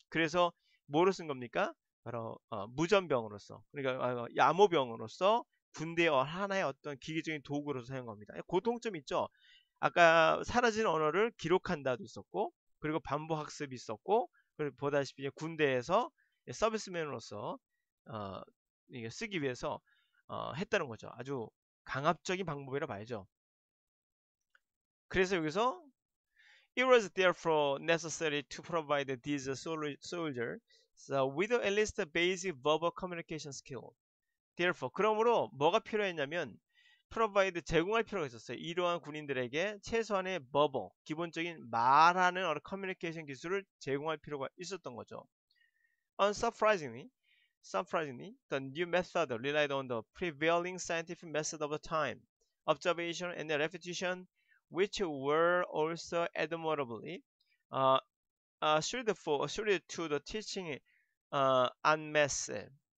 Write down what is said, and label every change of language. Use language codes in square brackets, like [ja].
[ko] 그래서 뭐로 쓴 겁니까? 바로 무전병으로서, 그러니까 암호병으로서 군대의 하나의 어떤 기계적인 도구로서 사용한 겁니다. 고통점 있죠. 아까 사라진 언어를 기록한다도 있었고, 그리고 반복 학습이 있었고, 그리고 보다시피 군대에서 서비스맨으로서 어, 이게 쓰기 위해서 했다는 거죠. 아주 강압적인 방법이라 봐야죠. 그래서 여기서 [en] it was therefore necessary to provide these soldiers with at least basic verbal communication skill. [ko] Therefore, 그러므로 뭐가 필요했냐면 provide 제공할 필요가 있었어요. 이러한 군인들에게 최소한의 verbal 기본적인 말하는 커뮤니케이션 기술을 제공할 필요가 있었던 거죠. [en] Unsurprisingly, the new method relied on the prevailing scientific method of the time, observation and repetition, which were also admirably uh, suited to the teaching en masse.